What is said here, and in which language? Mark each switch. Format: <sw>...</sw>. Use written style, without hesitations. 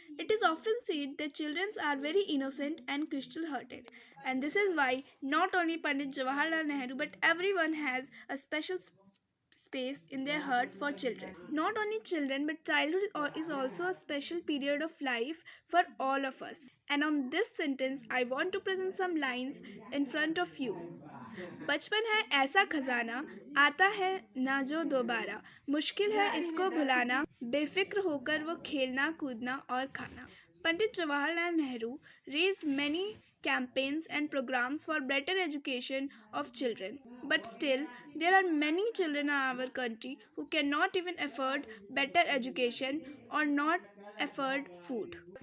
<en>It is often said that children are very innocent and crystal hearted, and this is why not only Pandit Jawaharlal Nehru but everyone has a special space in their heart for children. Not only children, but childhood is also a special period of life for all of us. And on this sentence, I want to present some lines in front of you.</en> <hi>बचपन है ऐसा खजाना, आता है ना जो दोबारा, मुश्किल है इसको भुलाना, बेफिक्र होकर वो खेलना कूदना और खाना.</hi> <en>Pandit Jawaharlal Nehru raised many campaigns and programs for better education of children. But still, there are many children in our country who cannot even afford better education or not afford food.</en>